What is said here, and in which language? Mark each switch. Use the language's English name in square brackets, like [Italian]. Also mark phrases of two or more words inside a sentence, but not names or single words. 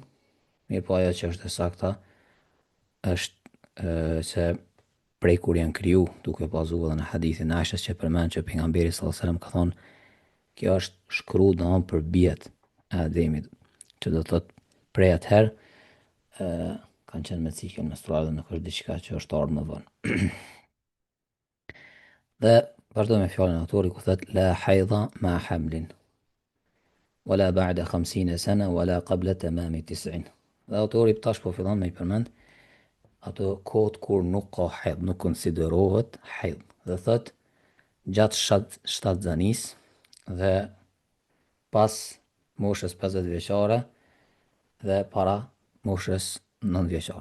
[Albanian] Mirë po, ajo që është e sakta është se prej kur janë kriju, duke bazuar në hadithin e Aishës që përmend që pejgamberi [Arabic] صلى الله عليه وسلم [Albanian] ka thonë kjo është shkruar domethënë për bijat e Ademit, që do thotë prej atëherë kanë qenë me cikël menstrual dhe nuk është diçka që është ardhur më vonë. Dhe vazhdojmë me fjalën e autorit ku thotë [Arabic] لا حيض مع حمل ولا بعد 50 سنة ولا قبل تمام 90. [Albanian] Dhe autori tash po fillon me i përmend ato kohët kur nuk ka haid, nuk konsiderohet haid. Dhe thotë gjatë shtatzanis dhe pas moshës 50 vjeçare dhe para moshës 9 vjeçare.